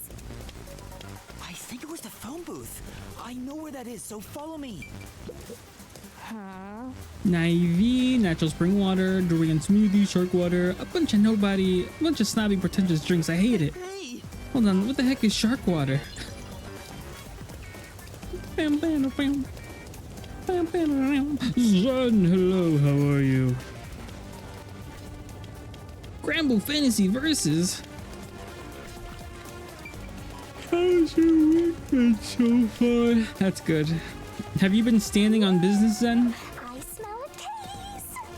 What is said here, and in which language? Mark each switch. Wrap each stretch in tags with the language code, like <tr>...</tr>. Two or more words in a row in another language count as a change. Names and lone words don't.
<en>I think it was the phone booth. I know where that is, so follow me. Naive, natural spring water, durian smoothie, shark water, a bunch of snobby pretentious drinks. I hate it. Hey. Hold on, what the heck is shark water? Bam, bam, bam. Bam, bam, bam. Zun, hello, how are you? Gramble Fantasy Versus. How's your week been so far? That's good. Have you been standing on business then? I smell a case.</en>